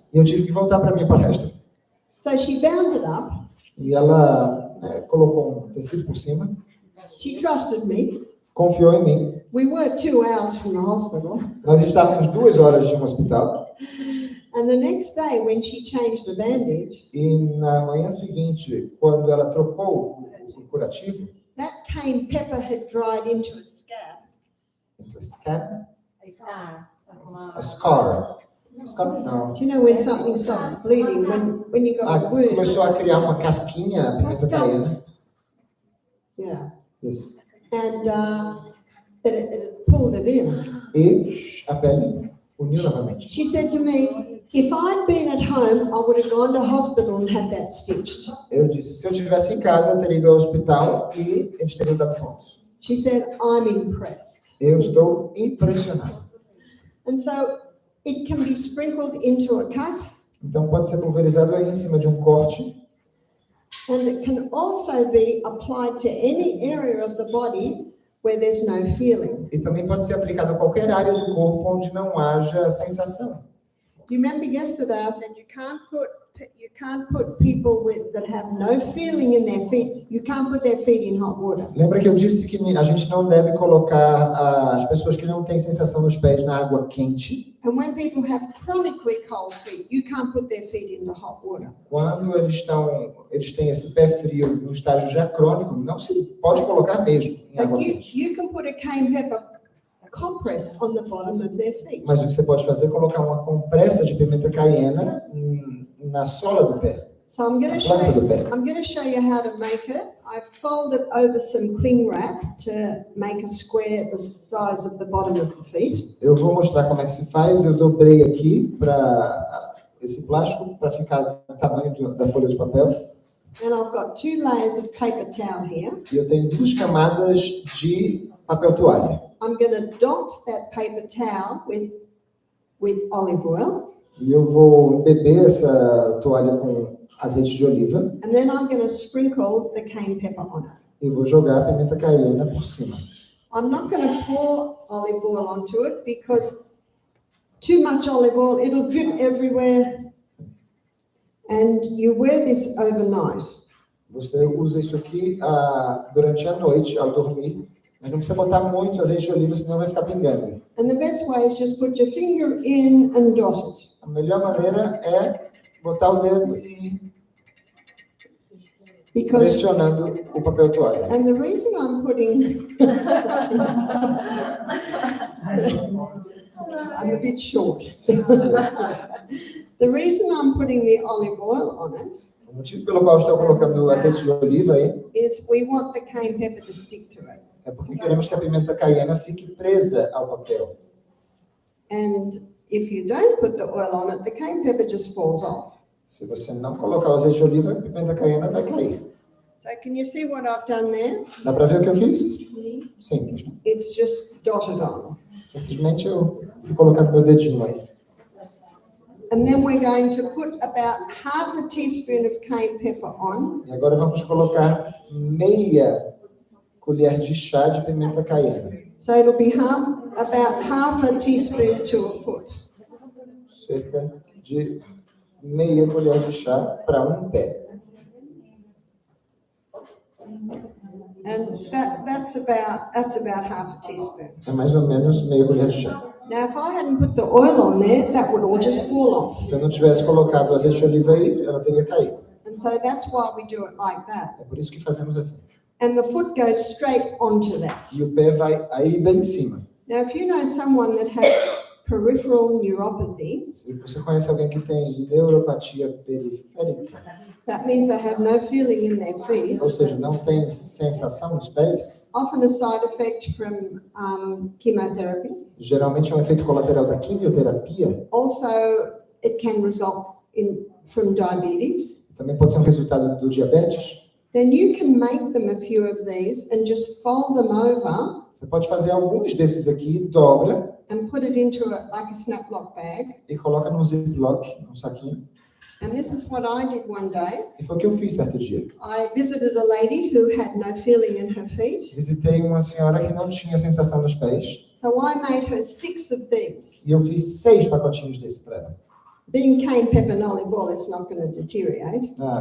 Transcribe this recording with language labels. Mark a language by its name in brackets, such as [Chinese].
[Portuguese] E eu tive que voltar para a minha palestra. [English] So she bound it up. [Portuguese] E ela colocou um tecido por cima, [English] She trusted me. [Portuguese] confiou em mim. [English] We were 2 hours from the hospital. [Portuguese] Nós estávamos 2 horas de um hospital. [English] And the next day, when she changed the bandage, [Portuguese] E na manhã seguinte, quando ela trocou o curativo, [English] that cayenne pepper had dried into a scab. a scab, Scar. a scar. Scar não. Do you know when something stops bleeding? When you got a wound? [Portuguese] Começou a criar uma casquinha, a pimenta caiena. [English] Yeah. [Portuguese] Isso. [English] And it pulled it in. [Portuguese] E a pele uniu novamente. [English] She said to me, if I'd been at home, I would have gone to hospital and had that stitched. [Portuguese] Eu disse, se eu estivesse em casa, eu teria ido ao hospital e eles teriam dado pontos. [English] She said, I'm impressed. [Portuguese] Eu estou impressionado. [English] And so it can be sprinkled into a cut, [Portuguese] Então pode ser pulverizado aí em cima de um corte. [English] and it can also be applied to any area of the body where there's no feeling. [Portuguese] E também pode ser aplicado a qualquer área do corpo onde não haja sensação. [English] You remember yesterday I said you can't put people that have no feeling in their feet, you can't put their feet in hot water. [Portuguese] Lembra que eu disse que a gente não deve colocar as pessoas que não têm sensação nos pés na água quente? [English] And when people have chronically cold feet, you can't put their feet into hot water. [Portuguese] Quando eles têm esse pé frio no estágio já crônico, não se pode colocar mesmo em água [English] But [Portuguese] quente. [English] you can put a cayenne pepper compress on the bottom of their feet. [Portuguese] Mas o que você pode fazer é colocar uma compressa de pimenta caiena na sola do pé. [English] So I'm going to show you how to make it. I've folded over some cling wrap to make a square the size of the bottom of the feet. [Portuguese] Eu vou mostrar como é que se faz. Eu dobrei aqui para esse plástico para ficar do tamanho da folha de papel. [English] And I've got 2 layers of paper towel here. [Portuguese] E eu tenho 2 camadas de papel toalha. [English] I'm going to dot that paper towel with olive oil. [Portuguese] E eu vou embeber essa toalha com azeite de oliva. [English] And then I'm going to sprinkle the cayenne pepper on it. [Portuguese] E vou jogar a pimenta caiena por cima. [English] I'm not going to pour olive oil onto it because too much olive oil, it'll drip everywhere. And you wear this overnight. [Portuguese] Você usa isso aqui durante a noite, ao dormir. Mas não precisa botar muito azeite de oliva, senão vai ficar pingando. [English] And the best way is just put your finger in and dot it. [Portuguese] A melhor maneira é botar o dedo e pressionando o papel toalha. [English] And the reason I'm putting I'm a bit short. The reason I'm putting the olive oil on it [Portuguese] O motivo pelo qual estou colocando o azeite de oliva aí [English] is we want the cayenne pepper to stick to it. [Portuguese] é porque queremos que a pimenta caiena fique presa ao papel. [English] And if you don't put the oil on it, the cayenne pepper just falls off. [Portuguese] Se você não colocar o azeite de oliva, a pimenta caiena vai cair. [English] So can you see what I've done there? [Portuguese] Dá para ver o que eu fiz? Simples, né? [English] It's just dotted on. [Portuguese] Simplesmente eu fui colocando meu dedinho aí. [English] And then we're going to put about half a teaspoon of cayenne pepper on. [Portuguese] E agora vamos colocar meia colher de chá de pimenta caiena. [English] So it'll be about half a teaspoon to a foot. [Portuguese] Cerca de meia colher de chá para um pé. [English] And that's about half a teaspoon. [Portuguese] É mais ou menos meia colher de chá. [English] Now, if I hadn't put the oil on there, that would all just fall off. [Portuguese] Se eu não tivesse colocado o azeite de oliva aí, ela teria caído. [English] And so that's why we do it like that. [Portuguese] É por isso que fazemos assim. [English] And the foot goes straight onto that. [Portuguese] E o pé vai aí bem em cima. [English] Now, if you know someone that has peripheral neuropathy, [Portuguese] Se você conhece alguém que tem neuropatia periférica, [English] that means they have no feeling in their feet, [Portuguese] ou seja, não tem sensação nos pés, [English] often a side effect from chemotherapy. [Portuguese] geralmente é um efeito colateral da quimioterapia, [English] Also, it can result from diabetes. [Portuguese] também pode ser um resultado do diabetes. [English] Then you can make them a few of these and just fold them over [Portuguese] Você pode fazer alguns desses aqui, dobra [English] and put it into like a snap-lock bag. [Portuguese] e coloca num ziplock, num saquinho. [English] And this is what I did one day. [Portuguese] E foi o que eu fiz certo dia. [English] I visited a lady who had no feeling in her feet. [Portuguese] Visitei uma senhora que não tinha sensação nos pés [English] So I made her 6 of these. [Portuguese] e eu fiz 6 pacotinhos desse para ela. [English] Being cayenne pepper and olive oil, it's not going to deteriorate.